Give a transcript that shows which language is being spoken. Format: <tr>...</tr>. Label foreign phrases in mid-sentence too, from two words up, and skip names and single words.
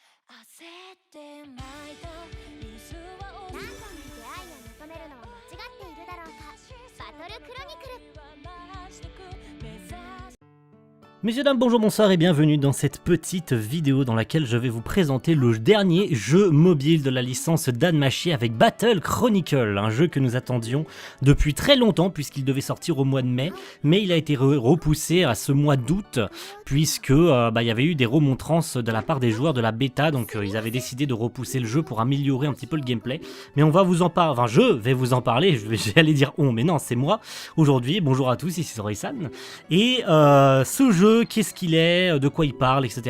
<ja>焦って泣いた水は何度も出会いを求めるのは間違っているだろうか。バトルクロニクル。</ja> <fr>Messieurs, dames, bonjour, bonsoir et bienvenue dans cette petite vidéo dans laquelle je vais vous présenter le dernier jeu mobile de la licence Danmachi avec Battle Chronicle, un jeu que nous attendions depuis très longtemps puisqu'il devait sortir au mois de mai, mais il a été repoussé à ce mois d'août puisque il y avait eu des remontrances de la part des joueurs de la bêta, donc ils avaient décidé de repousser le jeu pour améliorer un petit peu le gameplay, mais on va vous en parler, enfin je vais vous en parler, j'allais dire on, mais non c'est moi aujourd'hui, bonjour à tous, ici Sori-san, et ce jeu, qu'est-ce qu'il est, de quoi il parle, etc.</fr>